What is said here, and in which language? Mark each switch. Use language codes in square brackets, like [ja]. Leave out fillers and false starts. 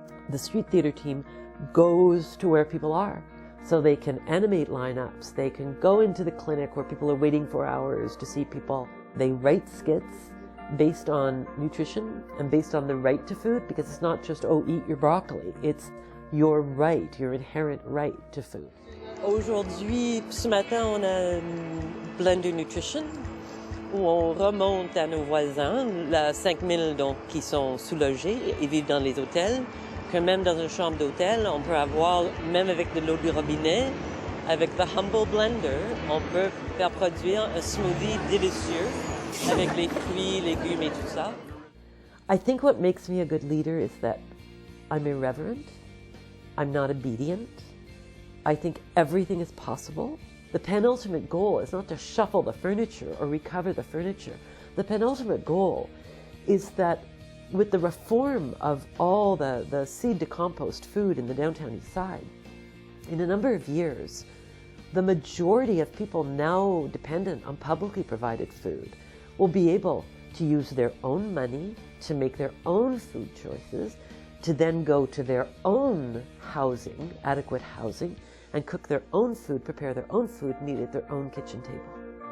[en] The street theater team goes to where people are, so they can animate lineups, they can go into the clinic where people are waiting for hours to see people. They write skits based on nutrition and based on the right to food, because it's not just, oh, eat your broccoli, it's your right, your inherent right to food. [fr] Aujourd'hui, ce matin, on a Blender Nutrition, où on remonte à nos voisins, la 5000 donc, qui sont sous-logés et vivent dans les hôtels, que même dans une chambre d'hôtel, on peut avoir, même avec de l'eau du robinet, avec the Humble Blender, on peut faire produire un smoothie délicieux avec les fruits, légumes et tout ça. [en] I think what makes me a good leader is that I'm irreverent, I'm not obedient, I think everything is possible. The penultimate goal is not to shuffle the furniture or recover the furniture. The penultimate goal is that with the reform of all the seed to compost food in the Downtown East Side, in a number of years, the majority of people now dependent on publicly provided food will be able to use their own money to make their own food choices, to then go to their own housing, adequate housing, and cook their own food, prepare their own food, and eat at their own kitchen table.